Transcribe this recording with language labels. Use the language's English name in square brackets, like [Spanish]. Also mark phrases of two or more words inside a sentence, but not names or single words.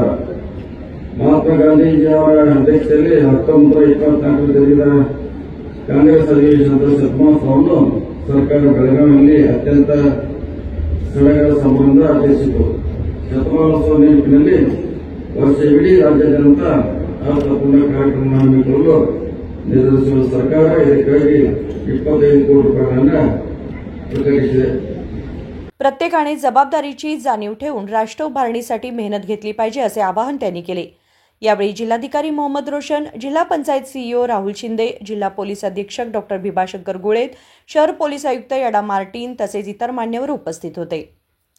[Kannada] ಮಹಾತ್ಮ ಗಾಂಧೀಜಿ ಅವರ ಅಧ್ಯಕ್ಷತೆಯಲ್ಲಿ 1924ರಲ್ಲಿ జరిగిದ ಕಾಂಗ್ರೆಸ್ ಅಧಿವೇಶನದ ಶತಮಾನೋತ್ಸವವನ್ನು ಸರ್ಕಾರ ಬೆಳಗಾವಿಯಲ್ಲಿ ಅತ್ಯಂತ ಸಡಗರ ಸಂಭ್ರಮದಿಂದ ಆಚರಿಸಿತು। ಶತಮಾನೋತ್ಸವ ನೆನಪಿನಲ್ಲಿ ವರ್ಷವಿಡೀ ರಾಜ್ಯಾದ್ಯಂತ ಅರ್ಥಪೂರ್ಣ ಕಾರ್ಯಕ್ರಮ ಹಮ್ಮಿಕೊಳ್ಳಲು ನಿರ್ಧರಿಸಿರುವ ಸರ್ಕಾರ ಇದಕ್ಕಾಗಿ 25 ಕೋಟಿ ರೂಪಾಯಿಗಳನ್ನು ಪ್ರಕಟಿಸಿದೆ। [Marathi] प्रत्येकाने जबाबदारीची जाणीव ठेवून राष्ट्र उभारणीसाठी मेहनत घेतली पाहिजे असे आवाहन त्यांनी केले। यावेळी जिल्हाधिकारी मोहम्मद रोशन, जिल्हा पंचायत सीईओ राहुल शिंदे, जिल्हा पोलीस अधीक्षक डॉक्टर भिबाशंकर गुळेत, शहर पोलीस आयुक्त यडा मार्टिन तसेच इतर मान्यवर उपस्थित होते।